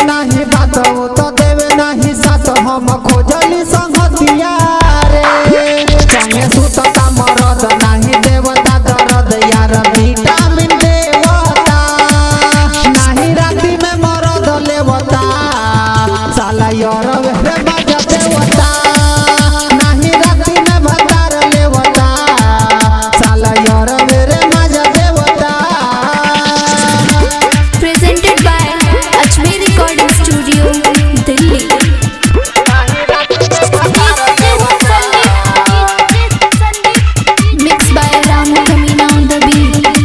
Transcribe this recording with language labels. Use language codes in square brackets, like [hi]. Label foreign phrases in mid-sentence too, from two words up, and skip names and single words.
[bho] नहीं बात वो तो देवे नहीं साथ हम खोजली संगतिया रे चाहे सुतता मरद नहीं देवता दर्द यार विटामिन देवता नहीं राती में मरद लेवता साला यार रे मजा देवता नहीं राती में भतार लेवता साला यार रे मजा देवता। [en] Presented by Ajmer Recording Studio, Delhi. Mixed by Ramu Kamina on the beat.